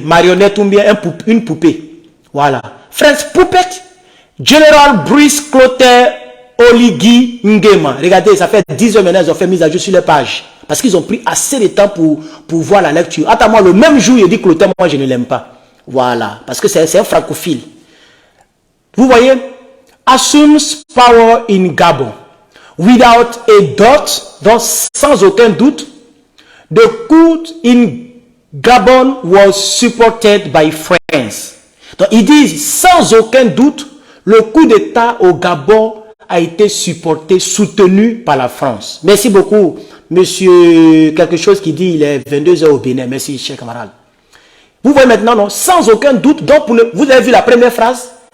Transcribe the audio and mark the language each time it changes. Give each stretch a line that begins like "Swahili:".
French: Marionnette ou bien une poupée. Voilà. France Poupette, General Brice Clotaire Oligui Nguema. Regardez, ça fait 10 heures maintenant, ils ont fait mise à jour sur les pages. Parce qu'ils ont pris assez de temps pour voir la lecture. Attends-moi, le même jour, il dit Clotaire, moi je ne l'aime pas. Voilà. Parce que c'est un francophile. Vous voyez?
English: Assumes power in Gabon. Without a doubt,
French: donc sans aucun doute,
English: the coup in Gabon was supported by France.
French: Donc ils disent sans aucun doute, le coup d'État au Gabon a été supporté, soutenu par la France. Merci beaucoup, monsieur quelque chose qui dit il est 22 h au Bénin. Merci, cher camarade. Vous voyez maintenant, non, sans aucun doute, donc vous avez vu la première phrase.